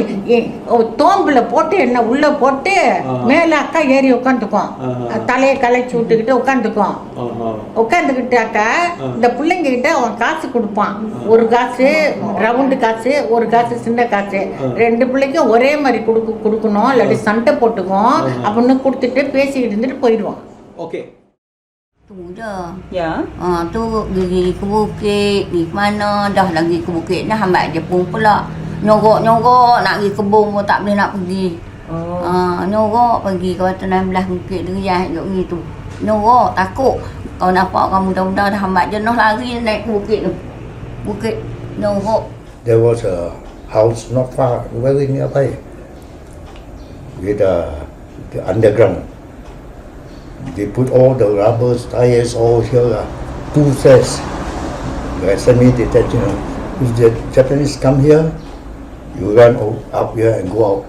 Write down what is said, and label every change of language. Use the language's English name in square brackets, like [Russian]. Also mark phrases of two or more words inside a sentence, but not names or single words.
[Tamil] தோம்புல போட்டு என்ன உள்ள போட்டு மேல அக்கா ஏறி உட்காந்துக்கும், தலையை களைச்சி விட்டுக்கிட்டு உட்காந்துக்கும். உட்காந்துக்கிட்டு அக்கா இந்த பிள்ளைங்க கிட்ட அவன் காசு கொடுப்பான். ஒரு காசு ரவுண்டு காசு, ஒரு காசு சின்ன காசு. ரெண்டு பிள்ளைக்கும் ஒரே மாதிரி கொடுக்கணும், இல்லாட்டி சண்டை போட்டுக்கும் அப்படின்னு கொடுத்துட்டு பேசிக்கிட்டு இருந்துட்டு போயிடுவான். [Malay] Okay. Tu je. Ya. Tu pergi ke bukit, pergi ke mana, dah lagi ke bukit dah hambat Jepun pula. Nyorok-nyorok nak pergi kebun pun tak boleh nak pergi. Nyorok pergi ke 16 bukit Riah duk pergi tu. Nyorok takut. Kau nampak orang muda-muda dah hambat jenuh lari naik ke bukit tu. Bukit nyorok. [English] There was a house not far, very nearby, with the underground. They put all the rubber tires all here, 2 sets. semi detention. If the Japanese come here, you run up here and go out.